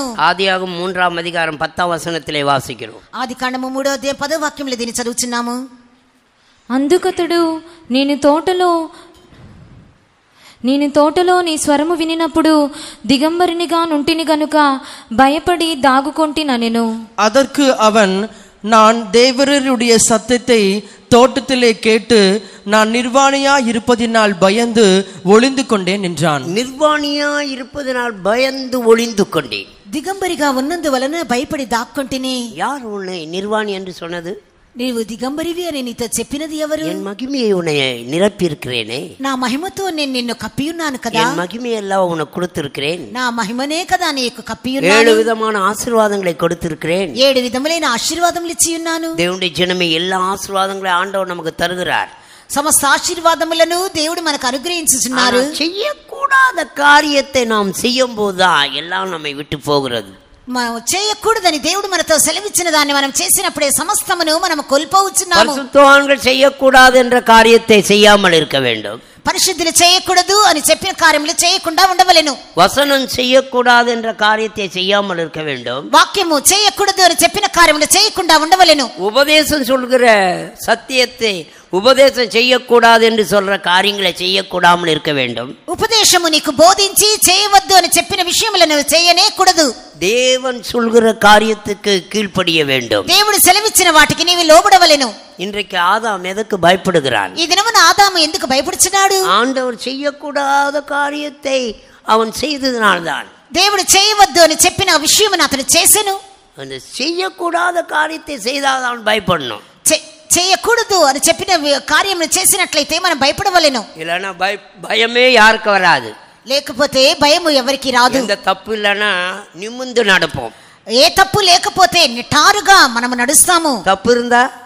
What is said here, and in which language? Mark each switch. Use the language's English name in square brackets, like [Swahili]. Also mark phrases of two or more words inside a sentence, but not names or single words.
[Tamil] ஆதியாகமம் 3 அதிகாரம் 10 వచనத்திலே వాసిக்கிறோம். [Telugu] ఆదికాండము 3వ అధ్యాయం 10వ వాక్యంలో దీన్ని చదువుచున్నాము. అందుకతడు నేను తోటలో నీ స్వరము వినినప్పుడు దిగంబరినిగా నుంటిని గనుక భయపడి దాగుకొంటినెను. [Tamil] அதற்கு அவன், நான் தேவருடைய சத்தத்தை தோட்டத்திலே கேட்டு நான் நிர்வாணியா இருப்பதினால் பயந்து ஒளிந்து கொண்டேன் என்றான். நிர்வாணியா இருப்பதனால் பயந்து ஒளிந்து கொண்டேன். [Telugu] దిగంబరిగా ఉన్నందువలన భయపడి దాక్కొంటిని. [Tamil] யார் உன்னை நிர்வாணி என்று சொன்னது? [Telugu] నీవు దిగంబరివి అని నీతో చెప్పినది ఎవరు? [Tamil] என் மகிமையை உன்னை நிரப்பி இருக்கிறேனே, [Telugu] నా మహిమతో నేను నిన్ను కప్పి ఉన్నాను కదా, [Tamil] என் மகிமையெல்லாம் உனக்கு கொடுத்திருக்கிறேன், [Telugu] నా మహిమనే కదా నీకు కప్పి [Tamil] 7 [Telugu] ఉన్నాను, [Tamil] விதமான ஆசீர்வாதங்களை கொடுத்திருக்கிறேன், [Telugu] 7 విధములైన ఆశీర్వాదములు ఇచ్చి ఉన్నాను. [Tamil] தேவனுடைய ஜனமே எல்லா ஆசீர்வாதங்களையும் ஆண்டவர் நமக்கு தருகிறார். [Telugu] సమస్త ఆశీర్వాదములను దేవుడు మనకు అనుగ్రహించుచున్నారు. [Tamil] செய்யக்கூடாத காரியத்தை நாம் செய்யும் போதுதான் எல்லாம் நம்மை விட்டு போகிறது. [Telugu] మనం చేయకూడదని దేవుడు మనతో సెలవిచ్చిన దాన్ని మనం చేసినప్పుడే సమస్తమును మనం కోల్పోవచ్చున్నాము. [Tamil] பரிசுத்தவான்கள் செய்யக்கூடாது என்ற காரியத்தை செய்யாமல் இருக்க வேண்டும். [Telugu] పరిశుద్ధులు చేయకూడదు అని చెప్పిన కార్యములు చేయకుండా ఉండవలెను. [Tamil] வசனம் செய்யக்கூடாது என்ற காரியத்தை செய்யாமல் இருக்க வேண்டும். [Telugu] వాక్యము చేయకూడదు అని చెప్పిన కార్యములు చేయకుండా ఉండవలెను. [Tamil] உபதேசம் சொல்கிற சத்தியத்தை உபதேசம் செய்யக்கூடாது என்று சொல்ற காரியங்களை செய்யக்கூடாமல் இருக்க வேண்டும். [Telugu] ఉపదేశము నీకు బోధించి చేయవద్దు అని చెప్పిన విషయములను చేయనే కూడదు. [Tamil] தேவன் சொல்கிற காரியத்துக்கு கீழ்ப்படிய வேண்டும். [Telugu] దేవుడు సెలవిచ్చిన వాటికి నీవు లోబడవలెను. [Tamil] இன்றைக்கு ஆதாம் எதற்கு பயப்படுகிறான்? [Telugu] ఈ దినమున ఆదాము ఎందుకు భయపడుచున్నాడు? [Tamil] ஆண்டவர் செய்யக்கூடாத காரியத்தை அவன் செய்ததினால்தான். [Telugu] దేవుడు చేయవద్దు అని చెప్పిన విషయమును అతను చేసెను. [Tamil] அந்த செய்யக்கூடாத காரியத்தை செய்தால் அவன் பயப்படணும். [Telugu] చేయకూడదు అని చెప్పిన కార్యమును చేసినట్లయితే మనం భయపడవలెను. [Tamil] இல்லைன்னா பயமே யாருக்கு வராது. [Telugu] లేకపోతే భయము ఎవరికి రాదు. [Tamil] எந்த தப்பு இல்லைன்னா நிமிர்ந்து நடப்போம். [Telugu] ఏ తప్పు లేకపోతే నిటారుగా మనం నడుస్తాము. [Tamil] தப்பு இருந்தா